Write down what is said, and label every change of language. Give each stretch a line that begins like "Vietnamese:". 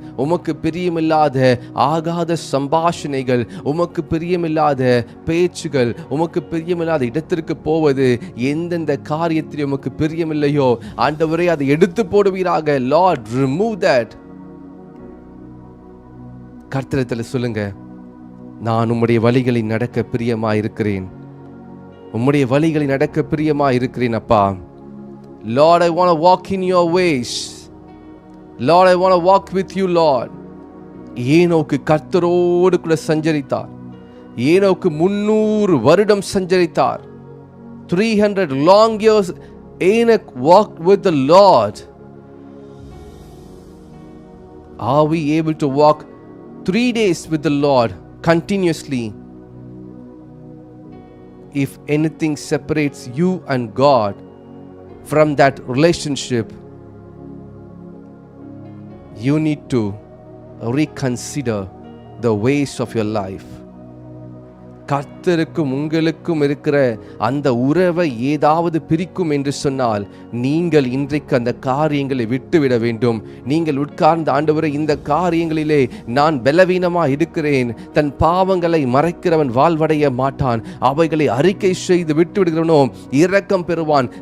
Tamil: உமக்கு பிரியமில்லாத ஆகாத சம்பாஷணைகள், உமக்கு பிரியமில்லாத பேச்சுகள், உமக்கு பிரியமில்லாத இடத்திற்கு போவது, எந்தெந்த காரியத்தில் உமக்கு பிரியமில்லையோ ஆண்டவரே அதை எடுத்து போடுவீராக.
English: Lord, remove that.
Tamil: கர்த்தரிடத்தில் சொல்லுங்க, நான் உம்முடைய வழிகளில் நடக்க பிரியமா இருக்கிறேன். உம்முடைய வழிகளில் நடக்க பிரியமா இருக்கிறேன் அப்பா.
English: Lord, I want to walk in your ways. Lord, I want to walk with you, Lord.
Tamil: ஏனோக்கு கர்த்தரோடு கூட சஞ்சரித்தார். ஏனோக்கு 300 வருடம் சஞ்சரித்தார்.
English: 300 long years Enoch walked with the Lord. Are we able to walk 3 days with the Lord continuously? If anything separates you and God from that relationship, you need to reconsider the ways of your life.
Tamil: கர்த்தருக்கும் உங்களுக்கும் இருக்கிற அந்த உறவை ஏதாவது பிரிக்கும் என்று சொன்னால் நீங்கள் இன்றைக்கு அந்த காரியங்களை விட்டுவிட வேண்டும். நீங்கள் உட்கார்ந்த ஆண்டவரே, இந்த காரியங்களிலே நான் பலவீனமாக இருக்கிறேன். தன் பாவங்களை மறைக்கிறவன் வாழ்வடைய மாட்டான். அவைகளை அறிக்கை செய்து விட்டுவிடுகிறவனோ இரக்கம் பெறுவான்.